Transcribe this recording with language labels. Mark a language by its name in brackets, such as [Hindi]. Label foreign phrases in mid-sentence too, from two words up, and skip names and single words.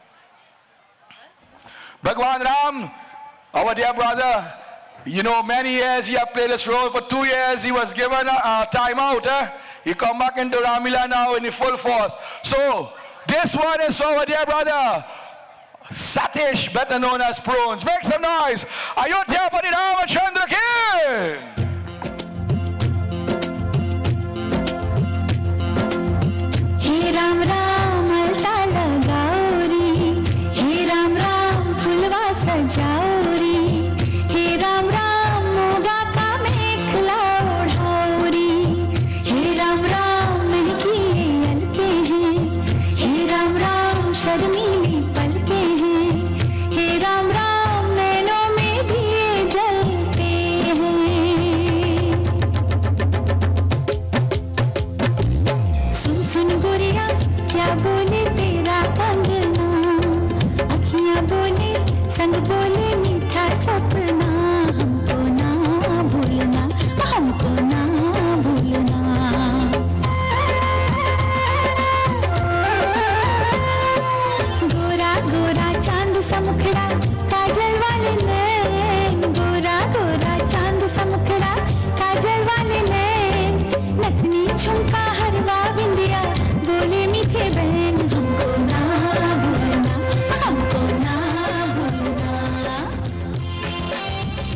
[English] Bhagwan Ram, our dear brother, many years he had played this role. For 2 years he was given a time out. He come back into Ramleela now in the full force. So this one is our dear brother Satish, better known as Prunes. Make some noise. [Hindi] अयोध्या पति रामचंद्र की. हे राम राम अलता लगौरी, हे राम राम फुलवा सजौरी, हे राम राम मोगा का मेखला ओढ़ौरी, हे राम राम महकी अलकें हैं, हे राम राम शर्मीली पलकें हैं, हे राम राम नैनों में दिये जलते हैं. सुन सुन गोरिया क्या बोले तेरा कंगना, अखियां बोले संग बोले मीठा सपना, हमको ना भूलना, हमको ना भूलना. गोरा गोरा चांद सा मुखड़ा काजल वाले नैन, गोरा गोरा चांद सा मुखड़ा काजल वाले नैन, नथनी झुमका हरवा बिंदिया बोले मीठे बहन, हमको ना भूलना, हमको ना भूलना.